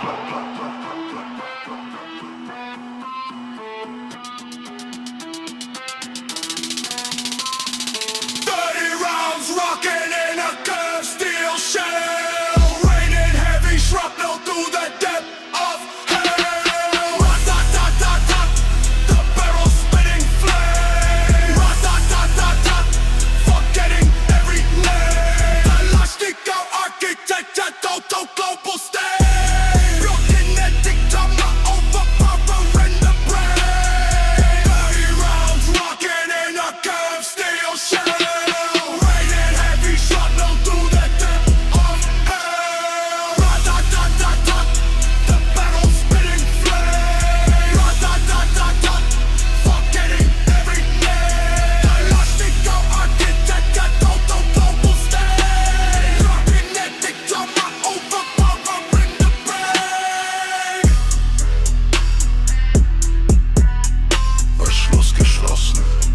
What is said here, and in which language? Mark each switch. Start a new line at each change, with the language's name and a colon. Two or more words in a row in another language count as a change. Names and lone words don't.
English: 30 rounds rocking in a curved steel shell, raining heavy shrapnel through the depth of hell. Rat-tat-tat-tat-tat, the barrel spitting flame. Rat-tat-tat-tat-tat, forgetting every name. The Lashnikov architecture, total global stage. Built kinetic trauma, overpowering the brain. 30 rounds rocking in a curved steel shell, raining heavy shrapnel through the depth of hell. Rat-tat-tat-tat-tat, the barrel spitting flame. Rat-tat-tat-tat-tat, forgetting every name. The Lashnikov architecture, total global stage. Kinetic trauma, overpowering the brain.
German: Verschluss geschlossen.